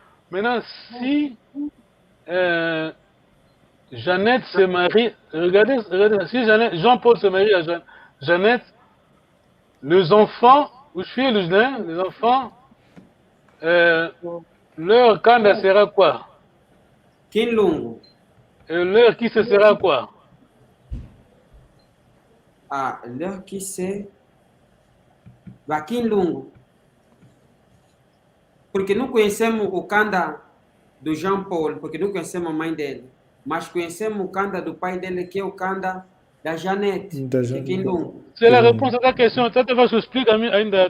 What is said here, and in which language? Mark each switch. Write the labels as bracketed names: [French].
[French] Maintenant, si Jeannette se marie, regardez, si Jean-Paul se marie à Jeannette, les enfants, les enfants, leur Kanda sera quoi? [Kongo] Kinlungu. [French] Et leur qui ce sera quoi? Ah, leur qui c'est Kinlungu. [Portuguese] Porque não conhecemos o Kanda do Jean-Paul, porque não conhecemos a mãe dele. Mas conhecemos o Kanda do pai dele, que é o Kanda da Jeannette. [French] C'est la réponse à ta question. Tata va s'expliquer ainda.